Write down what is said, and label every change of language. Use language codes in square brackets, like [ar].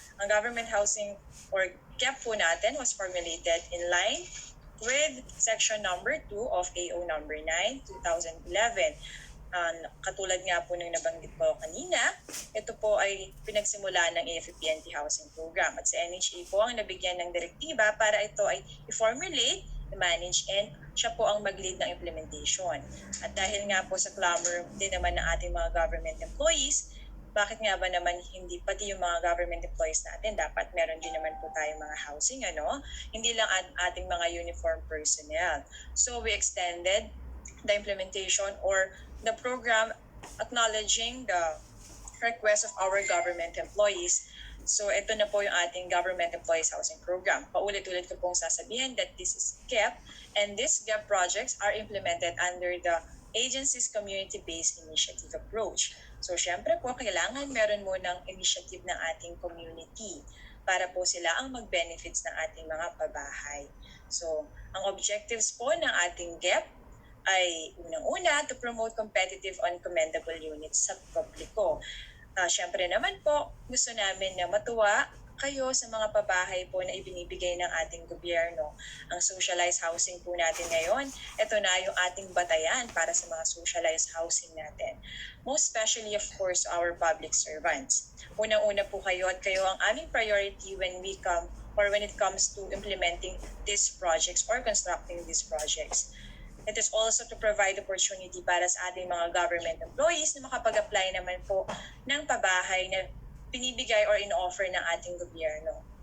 [en] Ang Government Housing or GEP [tl] po natin [en] was formulated in line with Section number 2 of AO number 9, 2011. [tl] Katulad nga po ng nabanggit po kanina, ito po ay pinagsimula ng AFP-PNP Housing Program at sa NHA po ang nabigyan ng direktiba para ito ay i-formulate, i-manage, and siya po ang mag-lead ng implementation. At dahil nga po sa clamor din naman ng ating mga government employees, bakit nga ba naman hindi pati yung mga government employees natin dapat meron din naman po tayong mga housing, hindi lang ating mga uniform personnel. [en] So we extended the implementation or the program acknowledging the request of our government employees. [tl] So ito na po yung ating [en] Government Employees Housing Program. [tl] Paulit-ulit ko pong sasabihin [en] that this is GEP, and these GEP projects are implemented under the agency's community-based initiative approach. [tl] So syempre po, kailangan meron munang initiative ng ating community para po sila ang mag-benefits ng ating mga pabahay. So ang objectives po ng ating GEP ay unang-una [en] to promote competitive and commendable units [tl] sa publiko. Siyempre naman po, gusto namin na matuwa kayo sa mga pabahay po na ibinibigay ng ating gobyerno. Ang socialized housing po natin ngayon, ito na yung ating batayan para sa mga socialized housing natin. [en] Most especially, of course, our public servants. [tl] Unang-una po kayo at kayo ang aming [en] priority when it comes to implementing these projects or constructing these projects. It is also to provide opportunity [tl] para sa ating mga government employees na makapag-apply naman po ng pabahay na binibigay or in-offer ng ating gobyerno.